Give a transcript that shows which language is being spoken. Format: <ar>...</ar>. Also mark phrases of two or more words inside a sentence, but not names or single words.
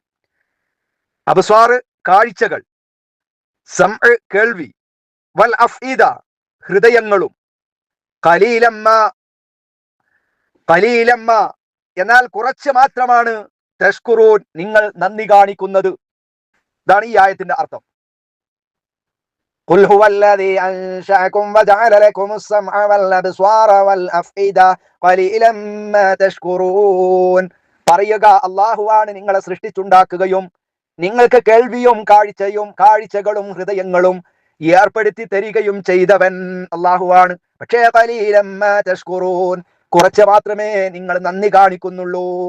<ml>അബ്സ്വാർ കാഴ്ചകൾ, സംഅ കേൾവി,</ml> <ar>والأفئدة</ar> <ml>ഹൃദയങ്ങളും. ഖലീലമ്മ എന്നാൽ കുറച്ച് മാത്രമാണ് തഷ്കുറൂൻ നിങ്ങൾ നന്ദി കാണിക്കുന്നത്. ഇതാണ് ഈ ആയത്തിന്റെ അർത്ഥം.</ml> <ar>قل هو الذي أنشأكم وجعل لكم السمع والأبصار والأفئدة قليلا ما تشكرون.</ar> <ml>പറയുക, അള്ളാഹുവാണ് നിങ്ങളെ സൃഷ്ടിച്ചുണ്ടാക്കുകയും നിങ്ങൾക്ക് കേൾവിയും കാഴ്ചകളും ഹൃദയങ്ങളും ഏർപ്പെടുത്തി തരികയും ചെയ്തവൻ അള്ളാഹുവാണ്. പക്ഷേ</ml> <ar>قليلا ما تشكرون,</ar> <ml>കുറച്ച് മാത്രമേ നിങ്ങൾ നന്ദി കാണിക്കുന്നുള്ളൂ.</ml>